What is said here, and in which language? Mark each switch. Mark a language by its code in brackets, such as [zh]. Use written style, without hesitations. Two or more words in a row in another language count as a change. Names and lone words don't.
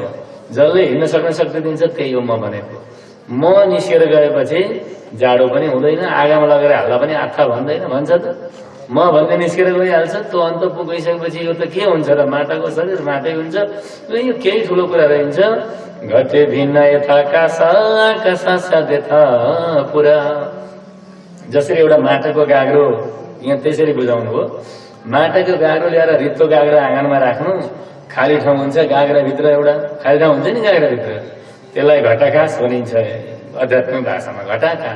[ne] जसले हिँड्न सक्ने शक्ति दिन्छ त्यही हो म भनेको। म निस्केर गएपछि जाडो पनि हुँदैन, आगामा लगेर हाल्दा पनि आत्था भन्दैन भन्छ त। म भन्ने निस्केर गइहाल्छ। त्यो अन्त पुगिसकेपछि यो त के हुन्छ र? माटाको शरीर माटै हुन्छ। यो केही ठुलो कुरा रहन्छ। [sa] घटे भिन्न यथा कासा कासा साध्यथा पुरा। [ne] जसरी एउटा माटाको गाग्रो यहाँ त्यसरी बुझाउनु हो। माटाको गाग्रो ल्याएर रित्तो गाग्रो आँगनमा राख्नु, खाली ठाउँ हुन्छ, गाग्राभित्र एउटा खाली ठाउँ हुन्छ नि, गाग्राभित्र त्यसलाई घटाकाश भनिन्छ आध्यात्मिक भाषामा, घटाकाश।